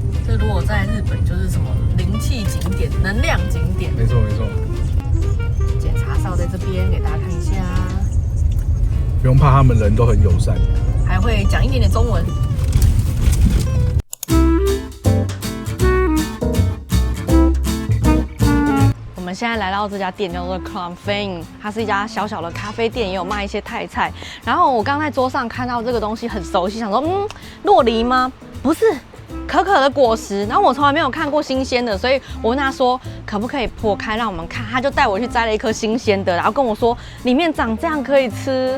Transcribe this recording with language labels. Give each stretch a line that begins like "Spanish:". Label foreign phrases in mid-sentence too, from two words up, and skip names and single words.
Chinese: 這如果在日本就是什麼靈氣景點、能量景點。沒錯沒錯。檢查哨在這邊，給大家看一下。不用怕，他們人都很友善，還會講一點點中文。我們現在來到這家店叫做 Caffeine，它是一家小小的咖啡店，也有賣一些泰菜。然後我剛在桌上看到這個東西很熟悉，想說酪梨嗎？不是。可可的果實，然後我從來沒有看過新鮮的，所以我問他說可不可以剖開讓我們看，他就帶我去摘了一顆新鮮的，然後跟我說裡面長這樣可以吃。